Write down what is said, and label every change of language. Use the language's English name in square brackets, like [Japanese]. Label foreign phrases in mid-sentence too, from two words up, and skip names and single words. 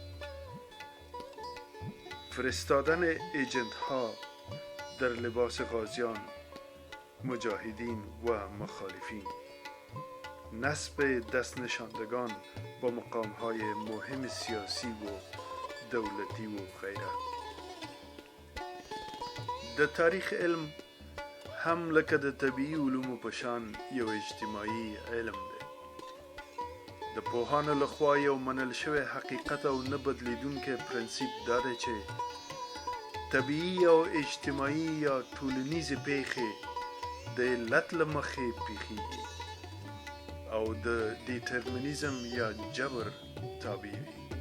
[Persian] فرستادن ایجنت ها در لباس غازیان، مجاهدین و مخالفین، نصب دست نشاندگان با مقام های مهم سیاسی و دولتی و غیره. [Pashto] در تاریخ علم هم لکه د طبیعي علومو په شان یو اجتماعي علم دی. د پوهانو لخوا یو منل شوی حقیقت او نه بدلیدونکی پرنسیپ دا دی چې طبیعي او اجتماعي یا ټولنیزې پیښې د علت له مخې پیښیږي او د ډیټرمینیزم یا جبر تابع وي.